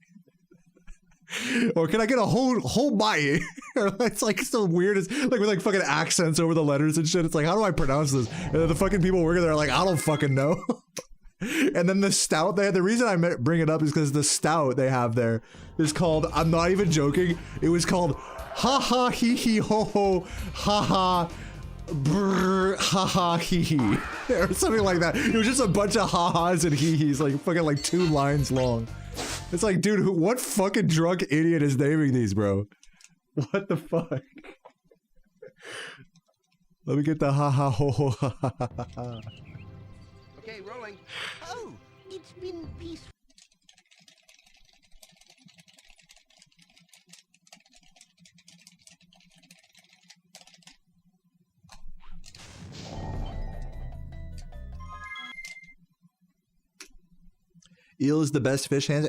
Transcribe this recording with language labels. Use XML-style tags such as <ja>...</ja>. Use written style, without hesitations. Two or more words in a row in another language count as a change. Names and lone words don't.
<en>Or can I get a whole bite? Or it's like so weird, it's like with like fucking accents over the letters and shit. It's like, how do I pronounce this? And then the fucking people working there are like, I don't fucking know. And then the stout they had, the reason I bring it up is because the stout they have there is called, I'm not even joking, it was called ha ha hee hee ho ho ha ha brr ha ha hee hee or something like that. It was just a bunch of ha ha's and hee hees, like fucking like 2 lines long. It's like, dude, what fucking drunk idiot is naming these, bro? What the fuck? Let me get the ha ha ho ho ha ha ha ha. Okay, rolling. Oh, it's been peaceful. Eel is the best fish hands.</en>